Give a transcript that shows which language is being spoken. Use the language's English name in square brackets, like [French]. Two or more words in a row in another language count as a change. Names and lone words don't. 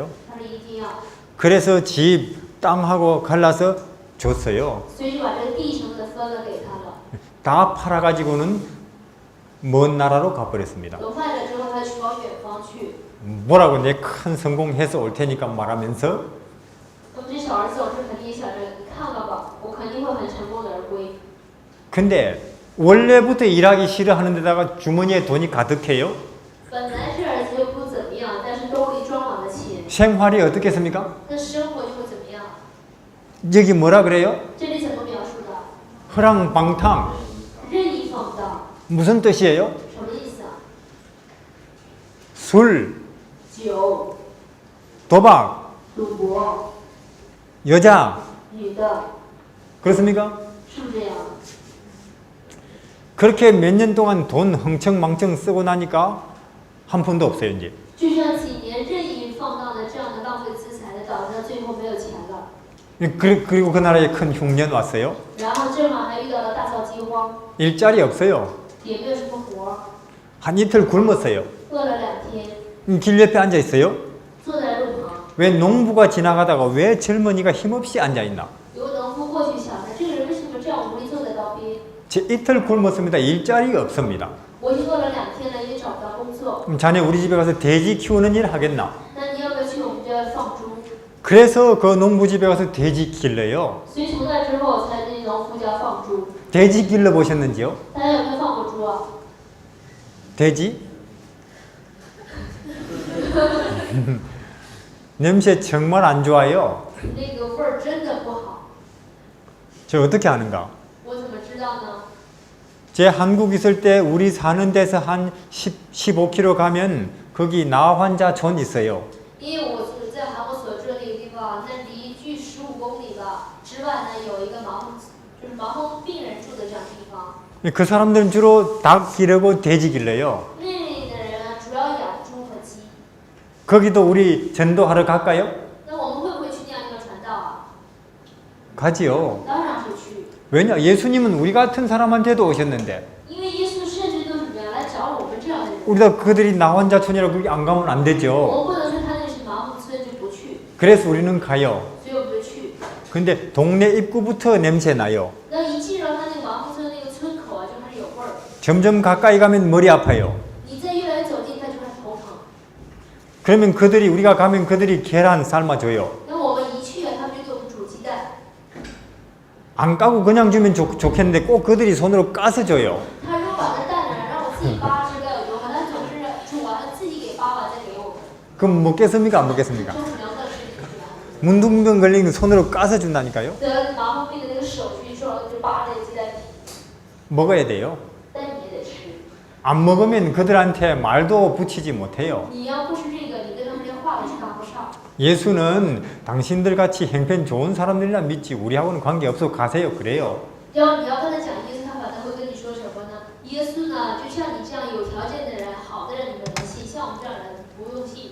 [Chinese] 他说一定要， [Korean] 그래서 집 땅하고 갈라서 줬어요. [Chinese] 所以就把这个地什么的分了给他了。 [Korean] 다 팔아가지고는 먼 나라로 가버렸습니다. [Chinese] 都卖了之后，他就往远方去。 [Korean] 뭐라고 내 큰 성공해서 올 테니까 말하면서 [Chinese] 那么这小儿子，我是肯定想着，你看了吧，我肯定会很成功的而归。 [Korean] 근데 원래부터 일하기 싫어하는 데다가 주머니에 돈이 가득해요. [Chinese] 本来这儿子就不怎么样，但是兜里装满了钱， [Korean] 생활이 어떻겠습니까? [Chinese] 那生活就会怎么样？ [Korean] 여기 뭐라 그래요? [Chinese] 这里怎么描述的？ [Korean] 허랑방탕. [Chinese] 任意放荡， [Korean] 무슨 뜻이에요? [Chinese] 什么意思啊？ [Korean] 술, [Chinese] 酒、 [Korean] 도박, [Chinese] 赌博、 [Korean] 여자. [Chinese] 女的， [Korean] 그렇습니까? [Chinese] 是不是这样？ [Korean] 그렇게 몇 년 동안 돈 흥청망청 쓰고 나니까 한 푼도 없어요 이제. [Chinese] 就这样几年任意放荡的这样的浪费资财的，导致他最后没有钱了。 [Korean] 그리고 그 나라에 큰 흉년 왔어요. [Chinese] 然后正好还遇到了大造饥荒， [Korean] 일자리 없어요. [Chinese] 也没有什么活儿， [Korean] 한 이틀 굶었어요. [Chinese] 饿了2天， [Korean] 길 옆에 앉아 있어요. [Chinese] 坐在路旁。 [Korean] 왜 농부가 지나가다가 왜 젊은이가 힘없이 앉아 있나? [Chinese] 有个农夫过去想着，这个人为什么这样无力坐在道边？ [Korean] 제 이틀 굶었습니다. 일자리가 없습니다. [Chinese] 我已经饿了2天了，也找不到工作。 [Korean] 그럼 자네 우리 집에 가서 돼지 키우는 일 하겠나? [Chinese] 那你要不要去我们这放猪？ [Korean] 그래서 그 농부 집에 가서 돼지 길러요. [Chinese] 所以从那之后，才那农夫就要放猪。 [Korean] 돼지 길러 보셨는지요? [Chinese] 大家有没有放过猪啊？ [Korean] 돼지? 냄새 정말 안 좋아요. [Chinese] 那个味儿真的不好。 [Korean] 저 어떻게 하는가? [Chinese] 我怎么知道呢？ [Korean] 제 한국 있을 때 우리 사는 데서 한 15km 가면 거기 나환자촌 있어요. [Chinese] 因为我是在韩国所住的那个地方，那离距15公里吧之外呢，有一个就是麻风病人住的这样的地方。 [Korean] 그 사람들은 주로 닭 기르고 돼지 길러요. [Chinese] 那里的人呢，主要养猪和鸡。 [Korean] 거기도 우리 전도하러 갈까요? [Chinese] 那我们会不会去那样地方传道啊？ [Korean] 가지요. [Chinese] 当然会去， [Korean] 왜냐? 예수님은 우리 같은 사람한테도 오셨는데 [Chinese] 因为耶稣甚至都怎么样来找我们这样的人。 [Korean] 우리가 그들이 나환자촌이라고 거기 안 가면 안 [Chinese] 我 [Korean] 되죠. [Chinese] 们不能说他那是麻风村就不去， [Korean] 그래서 우리는 가요. [Chinese] 所以我们就去。 [Korean] 근데 동네 입구부터 냄새 나요. [Chinese] 那一进入他那个麻风村那个村口啊，就开始有味儿。 [Korean] 점점 가까이 가면 머리 아파요. [Chinese] 你再越来越走近，他就开始头疼。 [Korean] 그러면 우리가 가면 그들이 계란 삶아줘요. [Chinese] 那我们一去啊，他们就给我们煮鸡蛋。 [Korean] 안 까고 그냥 주면 좋겠는데 꼭 그들이 손으로 까서 줘요. [Chinese] 他如果把那蛋呢让我自己扒是该有多好，他总是煮完了自己给扒完再给我们， [Korean] 그럼 먹겠습니까? 안 먹겠습니까? [Chinese] 这是良的事情是吧？ [Korean] 문둥병 걸리는 손으로 까서 준다니까요. [Chinese] 得麻风病的那个手去说就扒那个鸡蛋皮， [Korean] 먹어야 돼요. [Chinese] 但你也得吃。 [Korean] 안 먹으면 그들한테 말도 붙이지 못해요. [Chinese] 你要不吃这个，你跟他们连话都搭不上。 [Korean] 예수는 당신들 같이 형편 좋은 사람들이나 믿지 우리하고는 관계없어 가세요. 그래요. [Chinese] 你要跟他讲耶稣，他反倒会跟你说什么呢？耶稣呢，就像你这样有条件的人、好的人，你们能信；像我们这样的人不用信。